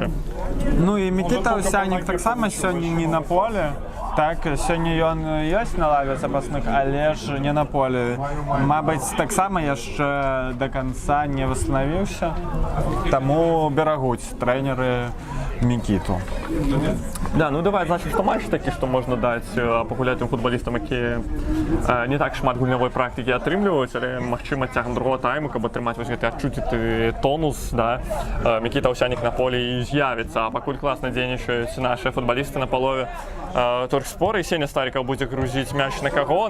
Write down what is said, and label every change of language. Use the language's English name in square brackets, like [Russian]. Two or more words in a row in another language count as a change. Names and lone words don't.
[Belarusian] Ну і Мікіта Овсянік таксама сёння не на поле. Так, сёння ён ёсць на лаве запасных, але ж не на поле. Мабыць, таксама яшчэ да канца не восстановіўся, таму берагуць трэнеры Мікіту. Да, ну давай, значит, что матч такі, што можна даць пагуляць тым футбалістам, якія не так шмат гульнявой практыкі атрымліваюць, але магчыма цягам другого тайму, каб атрымаць вось гэты адчуціты тонус, да, Мікіта Овсянік на поле і з'явіцца, а пакуль класна дзейнічаюць нашыя футбалісты на палове Торгспора, і Сеня Старікаў будзе грузіць мяч на каго?